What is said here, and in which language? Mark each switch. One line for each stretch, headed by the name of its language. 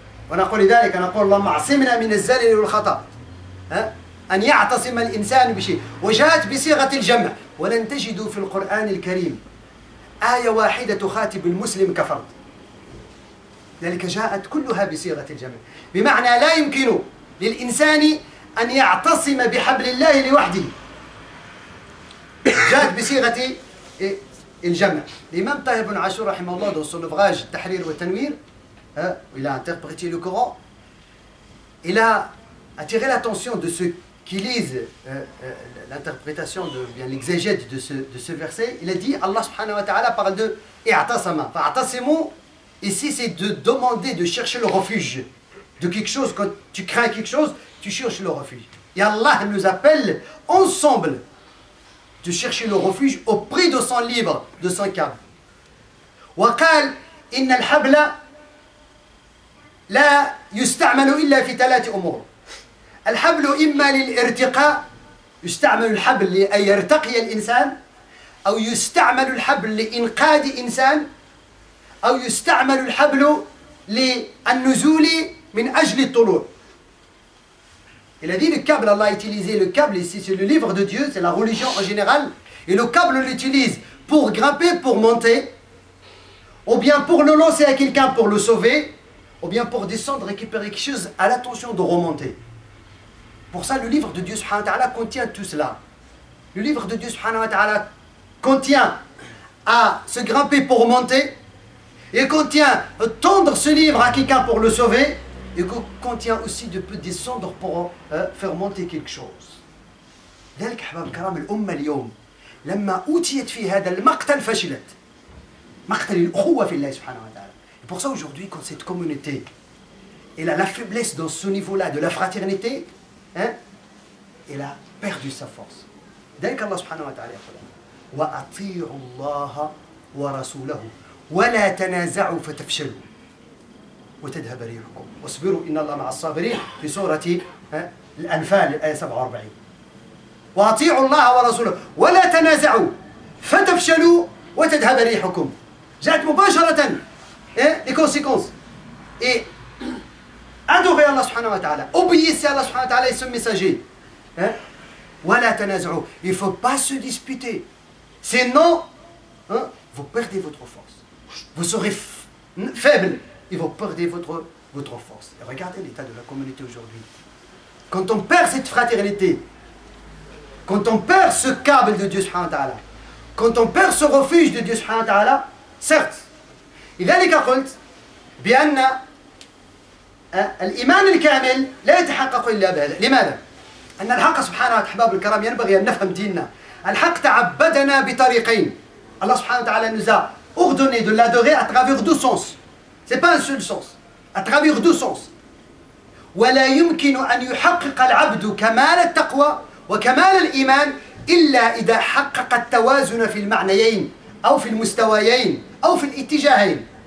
Arabic: ونقول لذلك نقول اللهم اعصمنا من الزلل والخطأ. أن يعتصم الإنسان بشيء، وجاءت بصيغة الجمع، ولن تجدوا في القرآن الكريم آية واحدة تخاطب المسلم كفرد، لذلك جاءت كلها بصيغة الجمع، بمعنى لا يمكن للإنسان أن يعتصم بحبل الله لوحده، جاءت بصيغة الجمع. الإمام طاهر بن عاشور رحمه الله
French: dans son ouvrage التحرير والتنوير, il a interprété le Coran, il a attiré l'attention de ceux qui lisent l'interprétation, bien l'exégèse de ce verset. Il a dit, Allah subhanahu wa ta'ala parle de i'tasama. Fa'tasimu, ici c'est de demander, de chercher le refuge de quelque chose. Quand tu crains quelque chose, tu cherches le refuge. Et Allah nous appelle ensemble de chercher le refuge auprès de son livre, de son câble.
Arabic: وقال إن الحبل لا يستعمل إلا في 3 أمور. الحبل إما للارتقاء، يستعمل الحبل لأن يرتقي الإنسان، أو يستعمل الحبل لإنقاذ إنسان، أو يستعمل الحبل للنزول من أجل الطلوع.
French: Il a dit le câble, Allah a utilisé le câble ici, c'est le livre de Dieu, c'est la religion en général, et le câble l'utilise pour grimper, pour monter, ou bien pour le lancer à quelqu'un pour le sauver, ou bien pour descendre, récupérer quelque chose à l'attention de remonter. Pour ça, le livre de Dieu subhanahu wa ta'ala contient tout cela. Le livre de Dieu subhanahu wa ta'ala contient à se grimper pour monter, et contient tendre ce livre à quelqu'un pour le sauver, et contient aussi de peut descendre pour faire monter quelque chose.
Arabic: ذلك أحباب الكرام الأمة اليوم لما أوتيت في هذا المقتل فشلت. مقتل الأخوة في الله سبحانه وتعالى.
French: Et pour ça aujourd'hui, quand cette communauté elle a la faiblesse dans ce niveau-là de la fraternité, elle a perdu sa force.
Arabic: ذلك الله سبحانه وتعالى يقول وأطيعوا الله ورسوله ولا تنازعوا فتفشلوا وتذهب ريحكم واصبروا إن الله مع الصابرين في سورة الأنفال الآية 47. وأطيعوا الله ورسوله ولا تنازعوا فتفشلوا وتذهب ريحكم. جاءت مباشرة
French: les conséquences. Et adorez Allah subhanahu wa ta'ala, obéissez à Allah subhanahu wa ta'ala et son messager.
Arabic: ولا تنازعوا.
French: Il ne faut pas se disputer. Sinon, vous perdez votre force. Vous serez faible et vous perdez votre force. Et regardez l'état de la communauté aujourd'hui. Quand on perd cette fraternité, quand on perd ce câble de Dieu subhanahu wa ta'ala, quand on perd ce refuge de Dieu subhanahu wa ta'ala, certes,
Arabic: لذلك قلت بأن الإيمان الكامل لا يتحقق إلا بهذا. لماذا؟ أن الحق سبحانه وتعالى أحباب الكرام ينبغي أن نفهم ديننا. الحق تعبدنا بطريقين.
French: Allah subhanahu wa ta'ala nous a ordonné de l'adorer à travers 2 sens. Ce n'est pas un seul sens. À travers 2 sens.
Arabic: ولا يمكن أن يحقق العبد كمال التقوى وكمال الإيمان إلا إذا حقق التوازن في المعنيين أو في المستويين أو في الاتجاهين.